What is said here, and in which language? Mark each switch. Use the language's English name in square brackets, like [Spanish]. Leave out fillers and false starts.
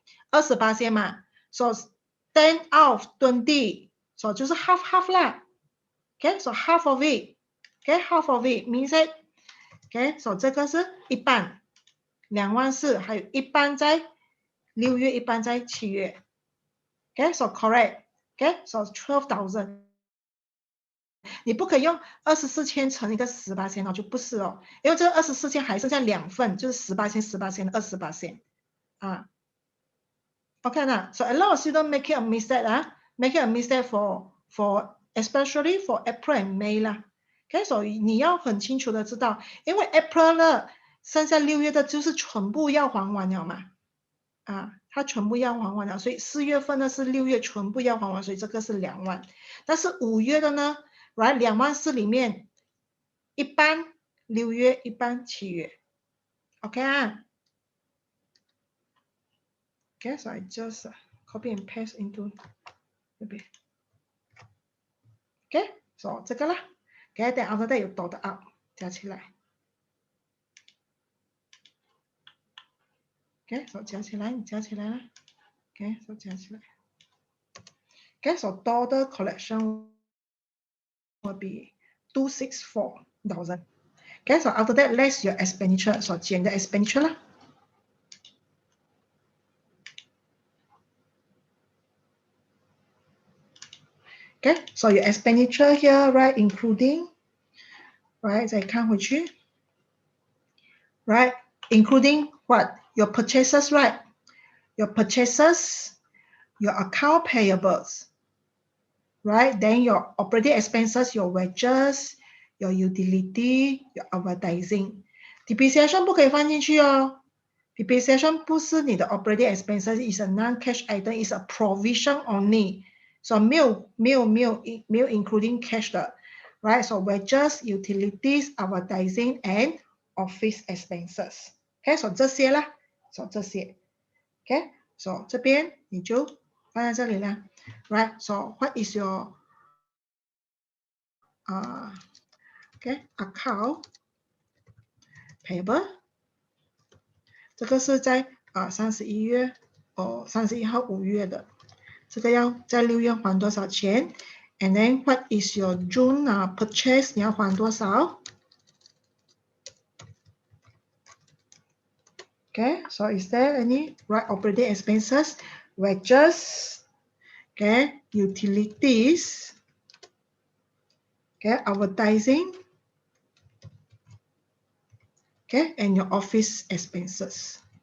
[English] 28%嘛，所以 10 out of 20， 所以就是 half 啦 ，OK， so half of it，OK， half of it means it，OK， so [Chinese] 这个是一半， [English] 24000， [Chinese] 还有一半在6月，一半在7月 [English] ，OK， so correct，OK， so 12,000。 [Chinese] 你不可以用24千乘一个18%哦，就不是哦，因为这个24千还剩下2份，就是18%、28%啊。 [English] OK 呢 ，so a lot of students make it a mistake make it a mistake for especially for April and May 啦。 [Chinese] OK， 所以你要很清楚的知道，因为 April 了，剩下6月的就是全部要还完了嘛。它全部要还完了，所以4月份呢是6月全部要还完，所以这个是2万。但是5月的呢 [English] ，right [Chinese] 2万4里面一半6月，一半7月 [English] ，OK 啊 ？Okay, so I just copy and paste into maybe. Okay, so [Chinese] 这个啦。 [English] Okay, then after that [Chinese] 有多的 [English] out [Chinese] 加起来。 [English] Okay, so [Chinese] 加起来，你加起来啦。 [English] Okay, so [Chinese] 加起来。 [English] Okay, so total collection will be 264,000. Okay, so after that, less your expenditure. So [Chinese] 减的 [English] expenditure 啦。 Okay, so your expenditure here, right, including, right, [Chinese] 再看回去 [English] right, including what? Your purchases, right? Your purchases, your account payables, right? Then your operating expenses, your wages, your utility, your advertising. [Chinese] Depreciation 不可以放进去哦。 [English] Depreciation 不是你的 operating expenses, is a non-cash item, is a provision only. So [Chinese] 没有 [English] including cash 的 right? So wages, utilities, advertising, and office expenses. [Chinese] Okay, so 这些啦 ，so 这些 ，okay, so 这边你就放在这里啦 ， [English] right? So what is your okay account payable？ [Chinese] 这个是在31月31号5月的，这个要在6月还多少钱 ？ [English] And then what is your June purchase？ [Chinese] 你要还多少 ？ [English] Okay, so is there any right operating expenses, wages, okay, utilities, okay, advertising, okay, and your office expenses.